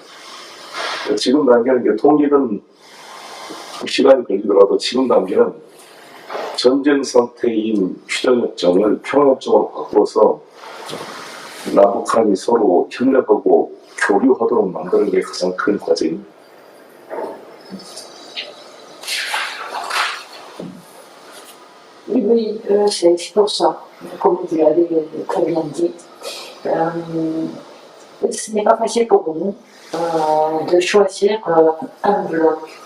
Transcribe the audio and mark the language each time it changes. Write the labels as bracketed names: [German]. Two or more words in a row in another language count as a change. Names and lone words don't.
[Korean] 지금 단계는 이제 통일은 시간이 걸리더라도 지금 단계는 전쟁 상태인 휴전협정을 평화협정으로 바꿔서 남북한이 서로 협력하고 교류하도록 만드는 게 가장 큰 과제입니다. [French] Oui, c'est pour ça, comme vous l'avez très bien dit. Ce n'est pas facile pour nous de choisir un bloc.